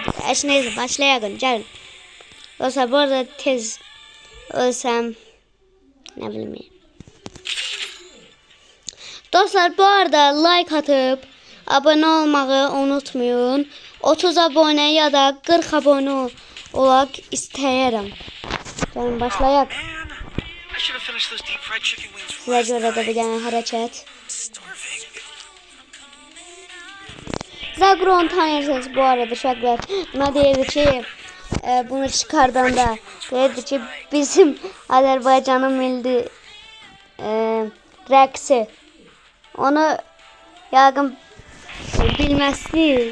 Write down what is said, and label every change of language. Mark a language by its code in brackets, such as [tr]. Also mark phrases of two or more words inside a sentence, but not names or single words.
[tr] Neyse başlayalım. Gelin. Dostlar bu arada tez ölsem ne bileyim. Dostlar bu arada like atıp abone olmayı unutmayın. [az] 30 abone ya da 40 abone olaq istəyirəm. Gəlin başlayaq. Sizə görə də bir dənə hərəkət. [tr] Zagron tanıyorsunuz bu arada uşaqlar. [az] Buna deyirdi ki bunu çıxardanda deyirdi ki bizim Azərbaycanın milli rəqsi. Onu yəqin bilməzsiniz.